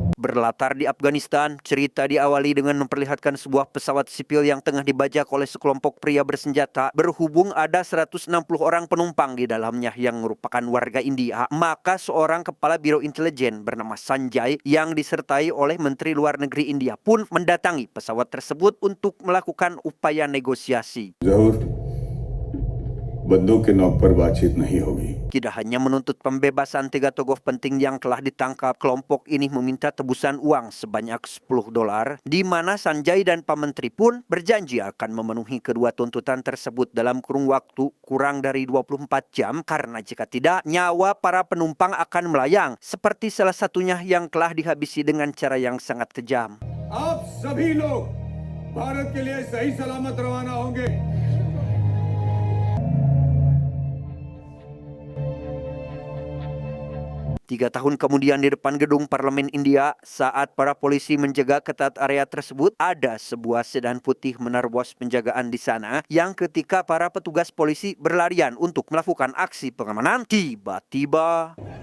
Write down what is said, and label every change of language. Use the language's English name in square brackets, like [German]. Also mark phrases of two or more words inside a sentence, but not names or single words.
[Indonesian] Berlatar di Afghanistan, cerita diawali dengan memperlihatkan sebuah pesawat sipil yang tengah dibajak oleh sekelompok pria bersenjata. Berhubung ada 160 orang penumpang di dalamnya yang merupakan warga India, maka seorang kepala Biro Intelijen bernama Sanjay yang disertai oleh Menteri Luar Negeri India pun mendatangi pesawat tersebut untuk melakukan upaya negosiasi. [Hindi] बंदूक के नोक पर बातचीत नहीं होगी. [Indonesian] Tidak hanya menuntut pembebasan 3 tokoh penting yang telah ditangkap, kelompok ini meminta tebusan uang sebanyak $10, di mana Sanjay dan Pak Menteri pun berjanji akan memenuhi kedua tuntutan tersebut dalam kurun waktu kurang dari 24 jam, karena jika tidak, nyawa para penumpang akan melayang, seperti salah satunya yang telah dihabisi dengan cara yang sangat kejam. [Hindi] आप सभी लोग भारत के लिए सही सलामत रवाना होंगे. [Indonesian] 3 tahun kemudian di depan gedung parlemen India, saat para polisi menjaga ketat area tersebut, ada sebuah sedan putih menerobos penjagaan di sana yang ketika para petugas polisi berlarian untuk melakukan aksi pengamanan, tiba-tiba